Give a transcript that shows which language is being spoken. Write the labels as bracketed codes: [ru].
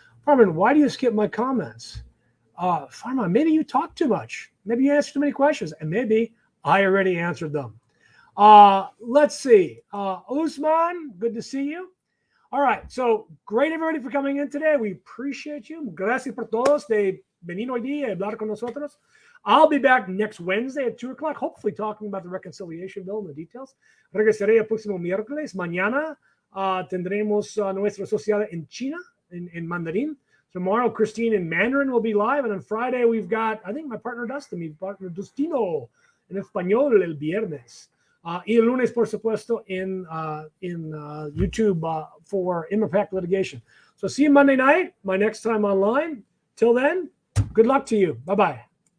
[en] Farman, why do you skip my comments? Farman, maybe you talk too much. Maybe you answer too many questions. And maybe I already answered them. Let's see. Usman, good to see you. All right. So great, everybody, for coming in today. We appreciate you. [es] Gracias por todos de venir hoy día y hablar con nosotros. [en] I'll be back next Wednesday at 2 o'clock, hopefully talking about the reconciliation bill and the details. [es] Regresaré el próximo miércoles. Mañana tendremos nuestra sociedad en China, [en] in Mandarin. Tomorrow, Christine in Mandarin will be live. And on Friday, we've got, I think, my partner Dustino, [es] en español el viernes. Y el lunes, por supuesto, [en] in YouTube for Impact Litigation. So see you Monday night, my next time online. Till then, good luck to you. Bye-bye.